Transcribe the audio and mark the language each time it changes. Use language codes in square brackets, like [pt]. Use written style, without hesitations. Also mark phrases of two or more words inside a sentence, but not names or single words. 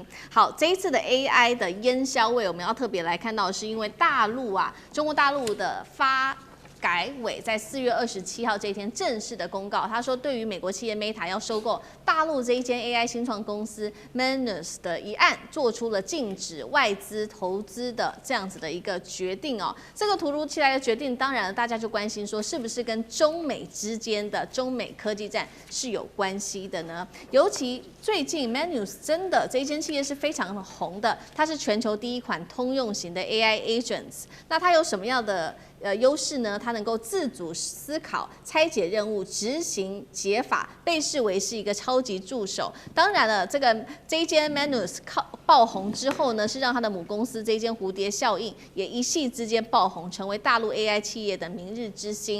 [zh] 好，這一次的 AI 的煙硝味，我們要特別來看到的是因為大陸中國大陸的改委在4月27號這一天正式的公告，他說對於美國企業 Meta 要收購大陸這一間 AI 新創公司 Manus 的一案，做出了禁止外資投資的這樣子的一個決定哦。這個突如其來的決定，當然大家就關心說，是不是跟中美之間的中美科技戰是有關係的呢？尤其最近 Manus 真的這一間企業是非常紅的，它是全球第一款通用型的 [en] AI agents。 [zh] 那它有什麼樣的優勢呢？它能夠自主思考、拆解任務、執行解法，被視為是一個超級助手。當然了，這一間 Manus 爆紅之後呢，是讓它的母公司這一間蝴蝶效應也一夕之間爆紅，成為大陸 AI 企業的明日之星。